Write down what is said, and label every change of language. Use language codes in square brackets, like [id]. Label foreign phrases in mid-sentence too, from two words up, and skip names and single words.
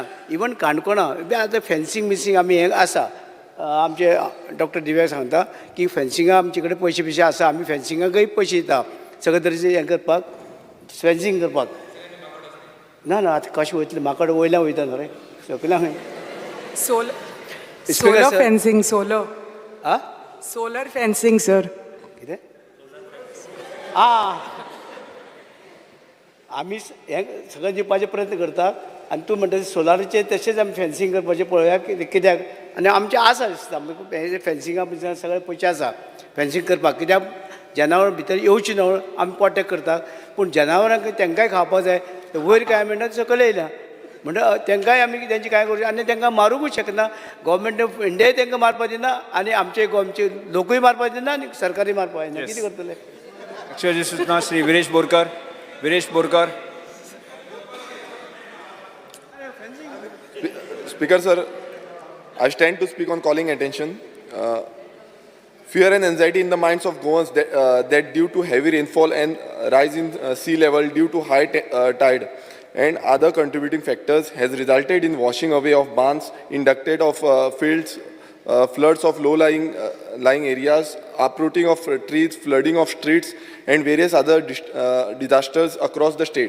[kok] इवन काणकोणा बी आतां फेन्सींग मिसींग आमी हें आसा आमचे डॉक्टर दिव्या सांगता की फेन्सिंगा आमचे कडेन पयशे बिशे आसा आमी फेन्सिंगाकय पयशे दिता सगळे तरेचे हें करपाक फेन्सिंग करपाक ना ना आतां कशें वयतलें म्हाका वयल्यान वयता न्हू रे सकयल्या खंय [en] Solar fencing, solar. आं Solar fencing, sir. [kok] कितें आं आमी हें सगळें दिवपाचे प्रयत्न करता आनी तूं म्हणटा सोलाराचें तशेंच आमी फेन्सिंग करपाचें पळोवया कित्याक आनी आमचें आसा दिसता हें फेन्सिंगा भितर सगळे पयशे आसा फेन्सिंग करपाक कित्याक जनावरां भितर येवची न्हू आमी प्रोटेक्ट करतात पूण जनावरांक तेंकांय खावपाक जाय वयर कांय म्हणटा सकयल येयल्या म्हणटा तेंकांय आमी तेंची कांय करूं आनी तेंकां मारूंकूच शकना [en] Government of India [kok] तेंकां मारपाक दिना आनी आमचे गोंयचे लोकूय मारपाक दिना आनी सरकारूय मारपाक दिना कितें करतले लक्षवेधी सूचना श्री विरेश बोरकर. [en] Speaker sir, I stand to speak on calling attention. Fear and anxiety in the minds of Goans that due to heavy rainfall and rise in sea level due to high tide and other contributing factors has resulted in washing away of barns, inducted of fields, floods of low-lying areas, uprooting of trees, flooding of streets, and various other disasters across the state.